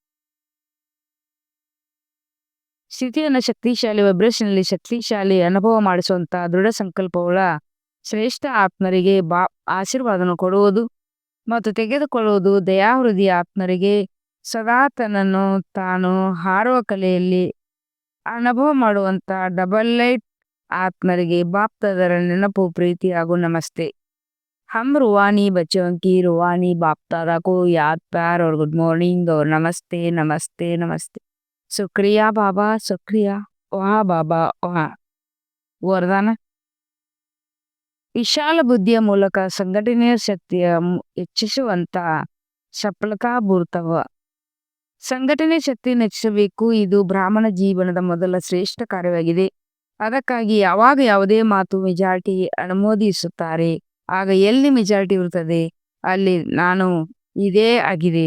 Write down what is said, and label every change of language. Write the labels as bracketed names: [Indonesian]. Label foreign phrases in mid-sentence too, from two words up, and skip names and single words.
[Kannada] ಸ್ಥಿತಿಯನ್ನು ಶಕ್ತಿಶಾಲಿ ವೈಬ್ರೇಷನ್ನಲ್ಲಿ ಶಕ್ತಿಶಾಲಿ ಅನುಭವ ಮಾಡಿಸುವಂತ ದೃಢ ಸಂಕಲ್ಪವುಳ್ಳ ಶ್ರೇಷ್ಠ ಆತ್ಮರಿಗೆ ಆಶೀರ್ವಾದವನ್ನು ಕೊಡುವುದು ಮತ್ತು ತೆಗೆದುಕೊಳ್ಳುವುದು. ದಯಾಹೃದಯ ಆತ್ಮರಿಗೆ ಸದಾ ತನ್ನನ್ನು ತಾನು ಹಾರುವ ಕಲೆಯಲ್ಲಿ ಅನುಭವ ಮಾಡುವಂತ ಡಬಲ್ ಲೈಟ್ ಆತ್ಮರಿಗೆ ಬಾಪ್ತದರ ನೆನಪು ಪ್ರೀತಿ ಹಾಗೂ ನಮಸ್ತೆ. [Hindi] हम रूहानी बच्चों की रूहानी बाप दादा को याद प्यार और [English] good morning [Hindi] और नमस्ते नमस्ते नमस्ते. शुक्रिया बाबा, शुक्रिया. वहा बाबा वहा ವರದಾನ. [Kannada] ವಿಶಾಲ ಬುದ್ಧಿಯ ಮೂಲಕ ಸಂಘಟನೆಯ ಶಕ್ತಿಯ ಹೆಚ್ಚಿಸುವಂತ ಸಫಲತಾಪೂರ್ವಕ ಸಂಘಟನೆ ಶಕ್ತಿಯನ್ನು ಹೆಚ್ಚಿಸಬೇಕು. ಇದು ಬ್ರಾಹ್ಮಣ ಜೀವನದ ಮೊದಲ ಶ್ರೇಷ್ಠ ಕಾರ್ಯವಾಗಿದೆ. ಅದಕ್ಕಾಗಿ ಯಾವಾಗ ಯಾವುದೇ ಮಾತು ಮೆಜಾರಿಟಿ ಅನುಮೋದಿಸುತ್ತಾರೆ, ಆಗ ಎಲ್ಲಿ ಮೆಜಾರಿಟಿ ಇರುತ್ತದೆ ಅಲ್ಲಿ ನಾನು ಇದೇ ಆಗಿದೆ.